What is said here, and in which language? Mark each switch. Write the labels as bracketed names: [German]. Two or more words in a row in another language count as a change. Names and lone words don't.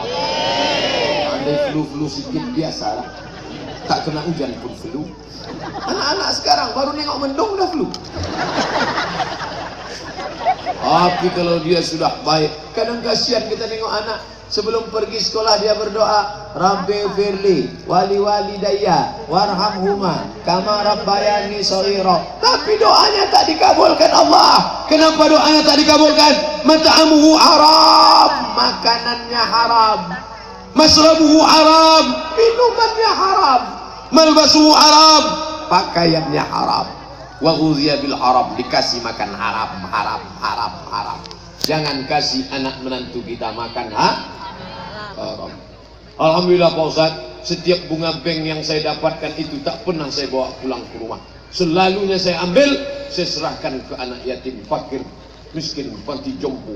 [Malay] Andai flu sedikit biasa, tak kena hujan pun flu. Anak-anak sekarang baru nengok mendung udah flu. Tapi kalau dia sudah baik, kadang kasihan kita nengok anak sebelum pergi sekolah dia berdoa, [Arabic] رب اغفر لي ولوالدي وارحمهما كما ربياني صغيرا. [Malay] Tapi doanya tak dikabulkan Allah. Kenapa doanya tak dikabulkan? [Arabic] مطعمه حرام, [Malay] makanannya haram. [Arabic] مشربه حرام, [Malay] minumannya haram. [Arabic] ملبسه حرام, [Malay] pakaiannya haram. [Arabic] وغذي بالحرام, [Malay] dikasih makan haram. Jangan kasih anak menantu kita makan haram. Alhamdulillah Pak Ustaz, setiap bunga bank yang saya dapatkan itu tak pernah saya bawa pulang ke rumah. Selalunya saya ambil, saya serahkan ke anak yatim, fakir, miskin, panti jompo.